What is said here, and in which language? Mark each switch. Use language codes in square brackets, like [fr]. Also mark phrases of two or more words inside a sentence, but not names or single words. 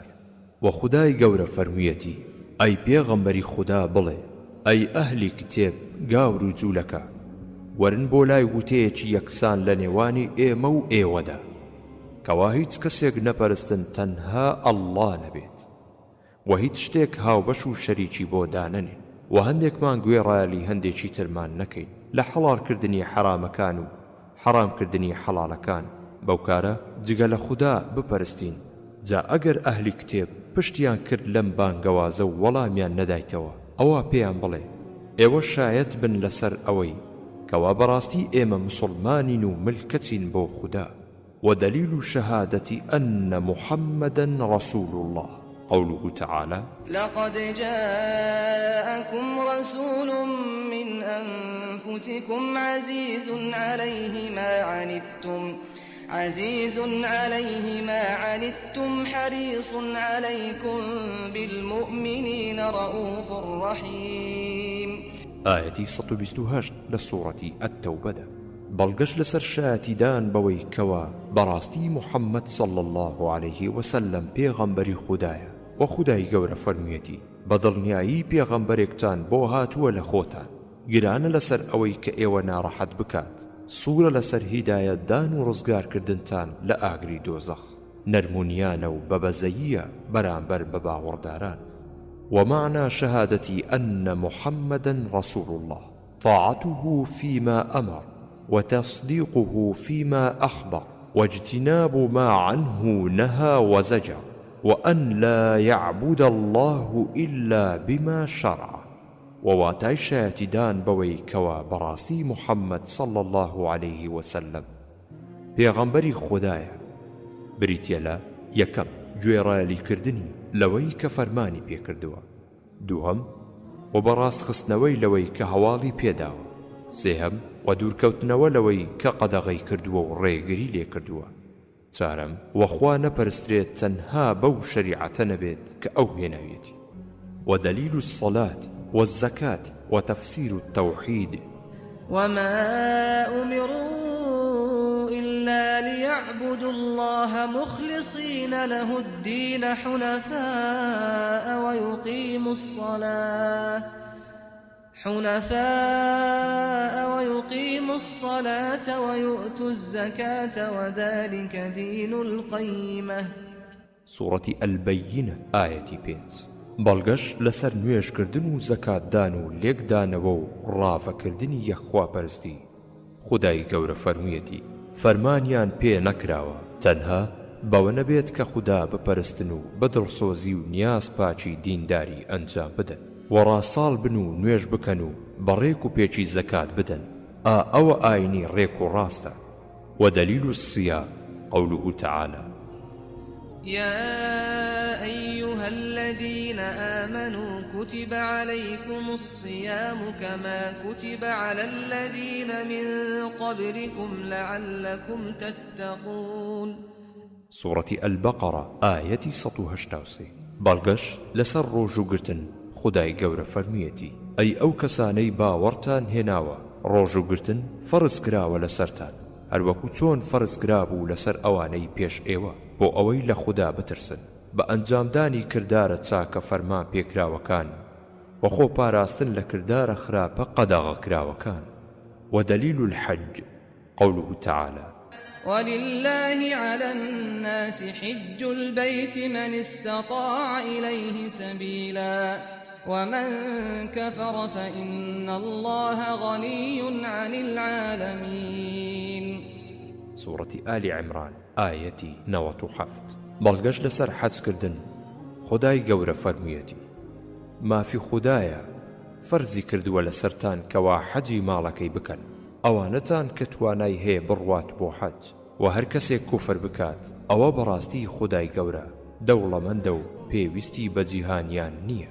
[ckb] وخداي گەورە فەرموویەتی ئەی پێغەمبەری خوددا بڵێ ئەی ئەهلی کتێب گاور و جوولەکە وەرن بۆ لای وتەیەکی یەکسان لە نێوانی ئێمە و ئێوەدا کەوا هیچ کەسێک نەپەرستن تەنها ئەڵڵا نەبێت و هیچ شتێک هاوبەش و شەریکی بۆ دانەنێن و هەندێکمان گوێڕایەلی هەندێکی ترمان نەکەین لە حەڵالکردنی حرامەکان و حرامکردنی حەڵالەکان بەو کارە جگە لە خوددا بپەرستین. جا ئەگەر ئەهلی کتێب پشتیان کرد لەم بانگەوازە و وەڵامیان نەدایتەوە ئەوە پێیان بڵێ ئێوە شایەت بن لەسەر ئەوەی کەوا بەڕاستی ئێمە مسلمانین و ملکەچین بۆ خوددا [ar] ودليل شهادة أن محمدا رسول الله. قوله تعالى لقد جاءكم رسول من أنفسكم عزيز عليه ما عنتم حريص عليكم بالمؤمنين رؤوف رحيم. آية 128 لسورة التوبة. [ckb] بەڵگەش لەسەر شایەتیدان بەوەی کەوا بەڕاستی محەممەد [ar] صلى الله عليه وسلم [ckb] پێغەمبەری خوددایە و خودای گەورە فەرموویەتی بەدڵنیایی پێغەمبەرێکتان بۆ هاتووە لە خۆتان گرانە لەسەر ئەوەی کە ئێوە ناڕەحەت بکات سوورە لەسەر هیدایەتدان و ڕزگارکردنتان لە ئاگری دۆزەخ نەرمونیانە و بەبەزەییە بەرامبەر بە باوەڕداران. [ar] ومعنى شهادة أن محمدا رسول الله طاعته فيما أمر وتصديقه فيما أخبر واجتناب ما عنه نهى وزجر وأن لا يعبد الله إلا بما شرع. [ckb] وواتای شایەتیدان بەوەی کەوا بەڕاستی محەممەد [ar] صلى الله عليه وسلم [ckb] پێغەمبەری خوددایە بریتیە لە یەکەم گوێڕایەلیکردنی لەوەی کە فەرمانی پێکردووە، دووهەم و بەڕاستخستنەوەی لەوەی کە هەواڵی پێداوە، سێهەم و دوورکەوتنەوە لەوەی کە قەدەغەی کردووە و ڕێگری لێ کردووە، چارەم وەخوا نەپەرسترێت تەنها بەو شەریعەتە نەبێت کە ئەو هێناویەتی. [ar] ودليل الصلاة والزكاة وتفسير التوحيد. وما أمروا إلا ليعبدوا الله مخلصين له الدين حنفاء ويقيموا الصلاة ويؤتوا الزكاة وذلك دين القيمة. سورة البينة آية 5. [ckb] بەڵگەش لەسەر نوێژکردن و زەکاتدان و لێکدانەوە و ڕافەکردنی یەکخواپەرستی. خودای گەورە فەرموویەتی فەرمانیان پێ نەکراوە تەنها بەوە نەبێت کە خوددا بپەرستن و بەدڵسۆزی و نیاز پاچی دینداری ئەنجام بدەن و ڕاساڵ بن و نوێژ بکەن و بەڕێک و پێچی زەکات بدەن ئەوە ئاینی ڕێک و ڕاستە. [ar] ودليل الصيام قوله تعالى يا أيها الذين آمنوا كتب عليكم الصيام كما كتب على الذين من قبلكم لعلكم تتقون. سورة البقرة آية 183. [ckb] بەڵگەش لەسەر ڕۆژوگرتن خودای گەورە فەرموویەتی ئەی ئەو کەسانەی باوەڕتان هێناوە ڕۆژوگرتن فەرز کراوە لەسەرتان هەروەکو چۆن فەرز کرابوو لەسەر ئەوانەی پێش ئێوە بۆ ئەوەی لە خوددا بترسن بە ئەنجامدانی کردارە چاکە فەرمان پێکراوەکان وەخۆ پاراستن لە کردارە خراپە قەدەغە کراوەکان. [ar] ودليل الحج قوله تعالى ولله على الناس حج البيت من استطاع إليه سبيلا ومن كفر فإن الله غني عن العالمين. سورة آل عمران آية 97. [ckb] بەڵگەشت لەسەر حەجکردن خودای گەورە فەرموویەتی مافی خودایە فەرزی کردووە لەسەرتان کەوا حەجی ماڵەکەی بکەن ئەوانەتان کە توانای هەیە بڕوات بۆ حەج و هەر کەسێک کوفر بکات ئەوە بەڕاستی خودای گەورە دەوڵەمەندە و پێویستی بە جیهانیان نییە.